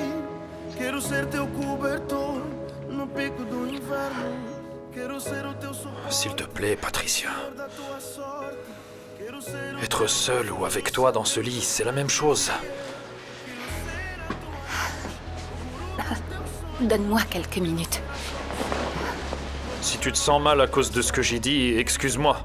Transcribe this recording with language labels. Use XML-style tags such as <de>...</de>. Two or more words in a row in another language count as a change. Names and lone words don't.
<pt>Quero ser teu cobertor no pico do inverno. Quero ser o teu socorro.</pt> <fr>S'il te plaît, Patricia. Être seul ou avec toi dans ce lit, c'est la même chose. Donne-moi quelques minutes. Si tu te sens mal à cause de ce que j'ai dit, excuse-moi.</fr>